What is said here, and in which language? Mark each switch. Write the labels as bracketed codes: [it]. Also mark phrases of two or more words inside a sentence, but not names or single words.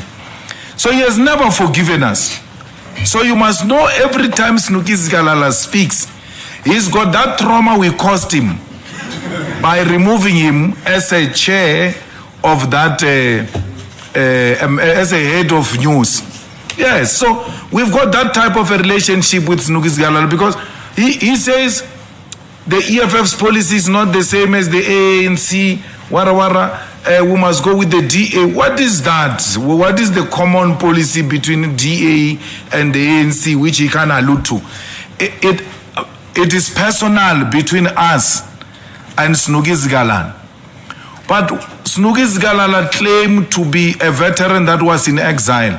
[en] So he has never forgiven us. So you must know every time Snugi Zigalala speaks, he's got that trauma we caused him by removing him as a chair of that, as a head of news. Yes, so we've got that type of a relationship with Snugi Zigalala because he says the EFF's policy is not the same as the ANC, wara wara. we must go with the DA. What is that? What is the common policy between DA and the ANC, which he can allude to? It is personal between us and Snugi Zigalala. But Snugi Zigalala claimed to be a veteran that was in exile.